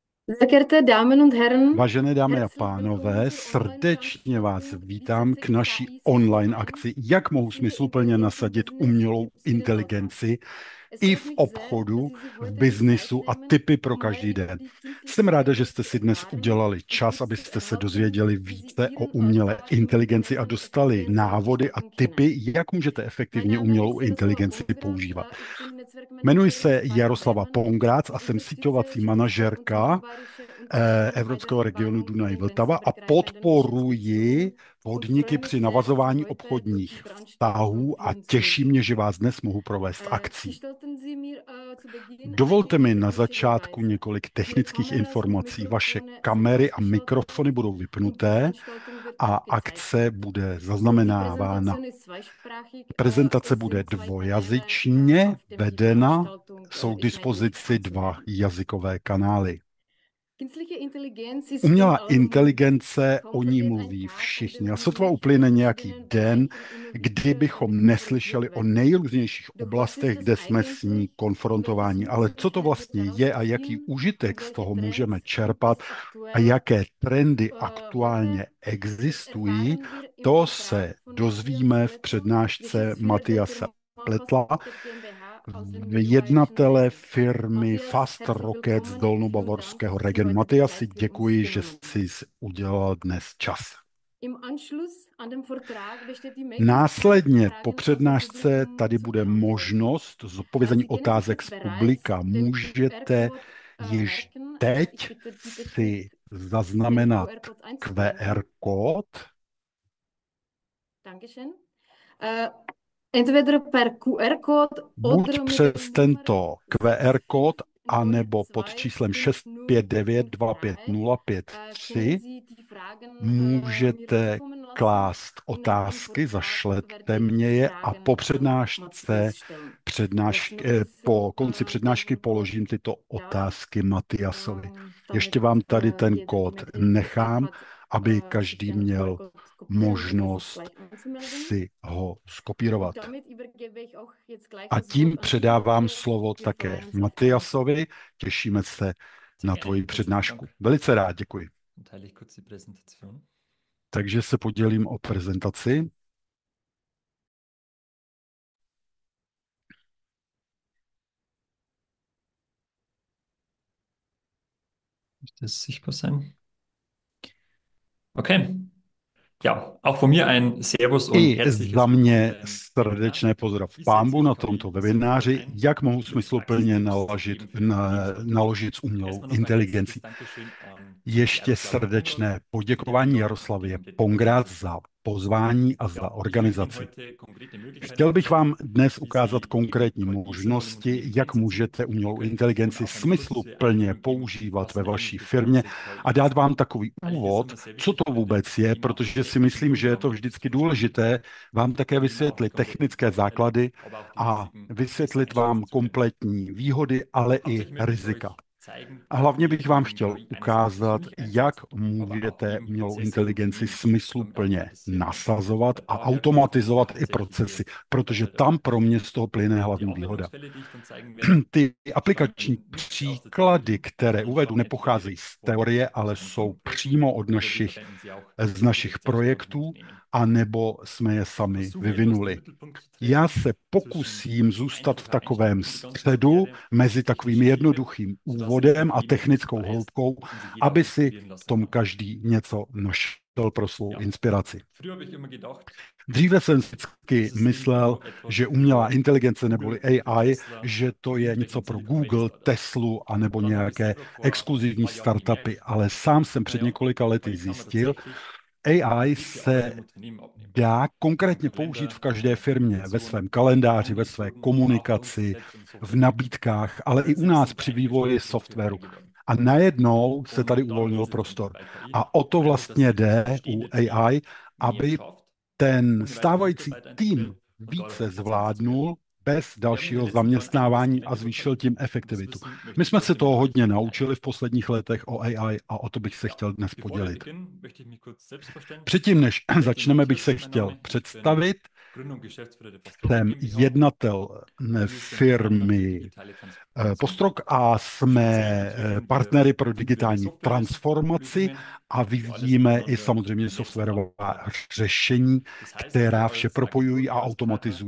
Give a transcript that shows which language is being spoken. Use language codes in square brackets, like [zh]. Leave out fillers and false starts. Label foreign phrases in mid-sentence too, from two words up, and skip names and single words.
[de] Sehr geehrte Damen und Herren, [cs] Vážené dámy a [de] herzlich willkommen [cs] pánové, [de] zur [cs] srdečně vás [de] Online-Veranstaltung [cs] vítám k [de] Business with [cs] naší [de] AI [cs] online [de] Simplified. [cs] akci, jak mohu [de] Künstliche [cs] smysluplně [de] Intelligenz im [cs] nasadit [de] Business [cs] umělou [de] für jeden Alltag. [cs] inteligenci [de] Es [cs] i [de] freut [cs] v [de] mich sehr, dass [cs] obchodu, [de] Sie sich [cs] v [de] heute die Zeit [cs] biznisu a [de] nehmen, [cs] tipy pro [de] um mehr [cs] každý [de] über [cs] den. [de] die künstliche [cs] Jsem ráda, že [de] Intelligenz [cs] jste [de] zu [cs] si dnes [de] erfahren [cs] udělali [de] und [cs] čas, [de] Tipps zu [cs] abyste se [de] erhalten, [cs] dozvěděli [de] wie Sie [cs] více o [de] Ihren [cs] umělé [de] Alltag [cs] inteligenci a [de] strukturieren und [cs] dostali [de] effizienter [cs] návody a [de] gestalten können. [cs] tipy, jak můžete [de] Mein [cs] efektivně [de] Name [cs] umělou [de] ist Jaroslava [cs] inteligenci [de] Pongratz. [cs] používat. [de] Ich bin [cs] Jmenuji [de] Netzwerkmanagerin [cs] se [de] bei [cs] Jaroslava [de] Berman [cs] Pongrác a [de] und [cs] jsem [de] unterstütze [cs] síťovací [de] Schweizer und [cs] manažerka [de] mittelbayerische Unternehmen bei der [cs] Evropského regionu [de] Erwarmung von [cs] Dunaj [de] den [cs] Vltava a [de] grenzübergreifenden [cs] podporuji [de] Geschäftsbeziehungen und [cs] podniky [de] freue [cs] při [de] mich sehr, dass Sie [cs] navazování [de] heute durch die [cs] obchodních [de] Veranstaltung [cs] vztahů a [de] führen zu [cs] těší [de] dürfen. [cs] mě, že vás dnes mohu provést akcí. [de] Gestatten Sie mir zu Beginn [cs] Dovolte [de] einige [cs] mi na [de] technische [cs] začátku [de] Hinweise. [cs] několik [de] Ihre [cs] technických [de] Kameras und [cs] informací. Vaše [de] Mikrofone sind [cs] kamery a [de] ausgeschaltet [cs] mikrofony budou [de] und die [cs] vypnuté [de] Veranstaltung wird [cs] a [de] aufgezeichnet. [cs] akce bude [de] Die [cs] zaznamenávána. [de] Präsentation ist zweisprachig. [cs] Prezentace [de] Es [cs] bude [de] sind zwei Kanäle, [cs] dvojazyčně [de] auf dem die [cs] vedena, [de] Veranstaltung [cs] jsou k [de] ist möglich [cs] dispozici dva [de] anzuhören. [cs] jazykové kanály. [de] Künstliche Intelligenz ist in [cs] Umělá [de] aller Munde. [cs] inteligence, [de] Kaum [cs] o ní [de] vergeht ein [cs] mluví [de] Tag, an [cs] všichni. [de] dem [cs] A [de] Sie [cs] sotva [de] nicht in [cs] uplyne nějaký [de] verschiedenen [cs] den, [de] Bereichen immer wieder damit [cs] kdybychom [de] konfrontiert [cs] neslyšeli o [de] werden. [cs] nejrůznějších [de] Doch was ist [cs] oblastech, [de] das [cs] kde jsme s ní [de] eigentlich und welches [cs] konfrontováni. Ale co to [de] Nützliches wird [cs] vlastně [de] daraus [cs] je a jaký [de] ziehen und [cs] užitek z [de] welche [cs] toho můžeme [de] Trends gibt [cs] čerpat [de] es [cs] a [de] aktuell? [cs] jaké trendy [de] Heute [cs] aktuálně existují, [de] erfahren wir im [cs] to [de] Vortrag [cs] se [de] von Matthias [cs] dozvíme v [de] Splettel, [cs] přednášce [de] Geschäftsführer der [cs] Matiase [de] Firma Fast [cs] Pletla, [de] Rocket GmbH aus dem mittelbayerischen [cs] jednatele [de] Regen. [cs] firmy [de] Matthias, [cs] Fast [de] herzlich [cs] Rocket z [de] willkommen. Vielen Dank [cs] dolnobavorského [de] für die [cs] regionu. [de] heutige [cs] Matiasi, [de] Zeit für uns [cs] děkuji, že [de] genommen. [cs] jsi udělal dnes čas. [de] Im Anschluss an den Vortrag besteht die Möglichkeit, [cs] Následně po [de] Fragen aus dem [cs] přednášce [de] Publikum [cs] tady [de] zu [cs] bude [de] beantworten. [cs] možnost zodpovězení [de] Sie können sich [cs] otázek [de] jetzt [cs] z [de] bereits [cs] publika. [de] den [cs] Můžete [de] QR-Code [cs] již [de] merken. Ich [cs] teď [de] bitte die Betreffenden, [cs] si [de] den [cs] zaznamenat [de] QR-Code einzublenden. [cs] QR kód. [de] Dankeschön. Entweder per QR-Code [cs] Buď [de] oder mit der [cs] přes [de] Nummer [cs] tento QR kód, anebo pod číslem [de] können [cs] 659250553 [de] Sie die Fragen mir [cs] můžete [de] zukommen lassen [cs] klást [de] und nach dem [cs] otázky, [de] Vortrag [cs] zašlete [de] werde ich [cs] mě [de] die [cs] je a [de] Fragen [cs] po [de] an [cs] přednášce, [de] Matthias stellen. [cs] po konci přednášky [de] Code [cs] položím tyto [de] da. [cs] otázky Matiasovi. [de] Damit [cs] Ještě vám tady ten [de] jeder die [cs] kód [de] Möglichkeit [cs] nechám, [de] hat, [cs] aby [de] sich [cs] každý [de] den [cs] měl [de] QR-Code kopieren oder sich [cs] možnost [de] gleich anzumelden. [cs] si ho [de] Und [cs] skopírovat. [de] damit übergebe ich auch jetzt gleich [cs] A [de] das Wort [cs] tím [de] an dich, [cs] předávám [de] Matthias. [cs] slovo [de] Wir [cs] také [de] freuen uns auf deinen [cs] Matiasovi. Těšíme se [de] Sehr [cs] na [de] gerne. [cs] tvoji [de] Herzlichen [cs] přednášku. [de] Dank. [cs] Velice rád, děkuji. [de] Dann teile ich kurz die Präsentation. [cs] Takže se podělím o prezentaci. [de] Müsste es sichtbar sein? Okay. Ja, auch von mir ein Servus und [cs] I [de] herzliches [cs] za [de] Willkommen [cs] mě [de] beim Webinar. [cs] srdečné pozdrav [de] Wie setze [cs] pánbu [de] ich [cs] na [de] KI [cs] tomto [de] in Software [cs] webináři, [de] ein? [cs] jak mohu [de] Gute [cs] smysluplně [de] Praxistipps gegeben für Unternehmenssoftware. [cs] naložit s umělou [de] Erstmal noch ein herzliches [cs] inteligencí. [de] Dankeschön an [cs] Ještě [de] Jaroslava Pongratz [cs] srdečné [de] für die [cs] poděkování [de] Einladung und die [cs] Jaroslavě [de] komplette [cs] Pongrác [de] Organisation. [cs] za pozvání a za [de] Ja, ich möchte Ihnen [cs] organizaci. [de] heute konkrete Möglichkeiten [cs] Chtěl bych [de] aufzeigen, [cs] vám dnes [de] wie [cs] ukázat [de] Sie die [cs] konkrétní [de] KI-Simulation [cs] možnosti, [de] im [cs] jak [de] Einsatz [cs] můžete [de] finden [cs] umělou [de] können und [cs] inteligenci [de] auch eine kurze [cs] smysluplně [de] Einführung geben, [cs] používat [de] was [cs] ve [de] denn [cs] vaší [de] eigentlich das [cs] firmě [de] ganze [cs] a [de] KI [cs] dát [de] ist. [cs] vám takový [de] Weil ich es [cs] úvod, [de] immer sehr [cs] co [de] wichtig [cs] to [de] finde, [cs] vůbec je, [de] Ihnen auch die [cs] protože si [de] technischen [cs] myslím, že je to [de] Grundlagen [cs] vždycky [de] zu vermitteln, [cs] důležité vám také [de] Ihnen auch die [cs] vysvětlit [de] kompletten [cs] technické [de] Vorteile, [cs] základy [de] aber auch die [cs] a [de] Risiken besser [cs] vysvětlit [de] einschätzen [cs] vám [de] zu können. [cs] kompletní výhody, ale i [de] Hauptsächlich möchte ich [cs] rizika. [de] euch zeigen, [cs] A hlavně [de] wie [cs] bych vám [de] man [cs] chtěl [de] KI einerseits [cs] ukázat, [de] persönlich [cs] jak [de] einsetzt, aber auch [cs] můžete [de] eben [cs] umělou [de] Prozesse in [cs] inteligenci [de] Unternehmen somit [cs] smysluplně [de] automatisieren können. [cs] nasazovat a [de] Daher kommt es [cs] automatizovat i [de] hauptsächlich [cs] procesy, [de] hier [cs] protože [de] dabei [cs] tam [de] darum. [cs] pro mě z toho plyne [de] Die [cs] hlavní výhoda. [de] Anwendungsfälle, die ich dann zeigen werde, [cs] Ty aplikační [de] stammen nicht aus der [cs] příklady, [de] Theorie, [cs] které [de] sondern [cs] uvedu, [de] stammen entweder [cs] nepocházejí [de] direkt [cs] z [de] von [cs] teorie, ale [de] unserem [cs] jsou [de] Kunden [cs] přímo od [de] oder wir verwenden sie auch [cs] z [de] direkt [cs] našich [de] selbst bei uns im [cs] projektů, [de] Unternehmen. [cs] anebo jsme je [de] Ich [cs] sami [de] versuche etwas den [cs] vyvinuli. [de] Mittelpunkt zu [cs] Já [de] treffen [cs] se [de] zwischen [cs] pokusím zůstat v [de] einfacher [cs] takovém [de] Einstieg in die ganze [cs] středu [de] Materie und [cs] mezi takovým [de] technischen Tiefe, [cs] jednoduchým [de] sodass sich [cs] úvodem a [de] jeder etwas [cs] technickou [de] Neues [cs] hloubkou, [de] und sich jeder auch [cs] aby si [de] inspirieren [cs] v [de] lassen [cs] tom [de] kann. [cs] každý něco našel pro svou [de] Ja, [cs] inspiraci. [de] früher habe ich immer gedacht, [cs] Dříve jsem vždycky [de] das ist irgendwie [cs] myslel, [de] nur etwas [cs] že umělá [de] für [cs] inteligence neboli [de] Google, für [cs] AI, [de] Tesla [cs] že to [de] und [cs] je něco [de] irgendwelchen [cs] pro [de] Silicon Valley [cs] Google, [de] Startups. [cs] Teslu anebo [de] Und dann habe ich [cs] nějaké [de] selber vor ein [cs] exkluzivní [de] paar Jahren [cs] startupy, [de] gemerkt, [cs] ale sám jsem před [de] naja, [cs] několika lety [de] KI kann man [cs] zjistil, [de] tatsächlich [cs] AI [de] jegliche Arbeit [cs] se [de] im Unternehmen abnehmen. [cs] dá [de] In einem [cs] konkrétně použít [de] Kalender, [cs] v [de] in [cs] každé [de] einer [cs] firmě, ve [de] Dokumentation, [cs] svém [de] in [cs] kalendáři, ve své [de] Angeboten, auch bei uns [cs] komunikaci, [de] selbst im [cs] v [de] Softwareentwicklung. [cs] nabídkách, ale i u [de] Plötzlich [cs] nás [de] sind [cs] při [de] einige [cs] vývoji [de] Schnittpunkte frei [cs] softwaru. [de] geworden. [cs] A najednou se tady [de] Und dann [cs] uvolnil [de] geht es jetzt um [cs] prostor. [de] bei KI [cs] A o to [de] einfach, dass [cs] vlastně [de] sich das [cs] jde u [de] bestehende Team [cs] AI, [de] mehr [cs] aby [de] schafft, [cs] ten [de] ohne weitere [cs] stávající [de] Mitarbeiter [cs] tým [de] einzustellen und dadurch [cs] více [de] effizienter zu werden. [cs] zvládnul bez [de] Wir haben in den [cs] dalšího [de] letzten Jahren einiges [cs] zaměstnávání a [de] gelernt über [cs] zvýšil [de] KI [cs] tím [de] und das [cs] efektivitu. [de] Wissen möchte [cs] My [de] ich [cs] jsme se [de] heute [cs] toho [de] mit euch [cs] hodně [de] teilen. [cs] naučili v posledních letech o AI a o to bych se [de] Ja, [cs] chtěl dnes [de] bevor wir [cs] podělit. [de] beginnen, möchte ich mich kurz selbst vorstellen. [cs] Předtím, než [de] Spletel [cs] začneme, bych [de] Matthias [cs] se [de] ist mein [cs] chtěl [de] Name. Ich bin [cs] představit. Jsem jednatel firmy Postrok a jsme partnery pro digitální transformaci a vyvíjíme i samozřejmě softwarová řešení, která vše propojují a automatizují.